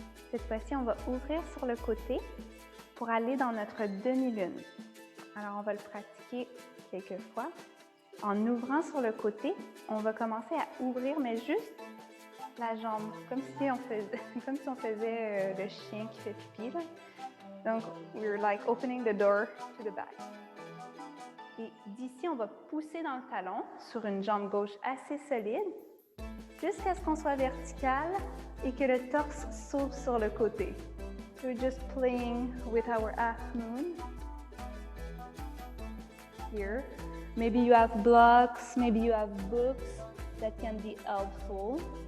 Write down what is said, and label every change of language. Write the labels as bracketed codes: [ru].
[fr] Cette fois-ci, on va ouvrir sur le côté pour aller dans notre demi-lune. Alors, on va le pratiquer quelques fois. En ouvrant sur le côté, on va commencer à ouvrir, mais juste la jambe, comme si on faisait le chien qui fait pipi. Là. [en] Donc, we're like opening the door to the back. [fr] Et d'ici, on va pousser dans le talon sur une jambe gauche assez solide, jusqu'à ce qu'on soit vertical et que le torse s'ouvre sur le côté. [en] So we're just playing with our half moon. Here. Maybe you have blocks, maybe you have books that can be helpful.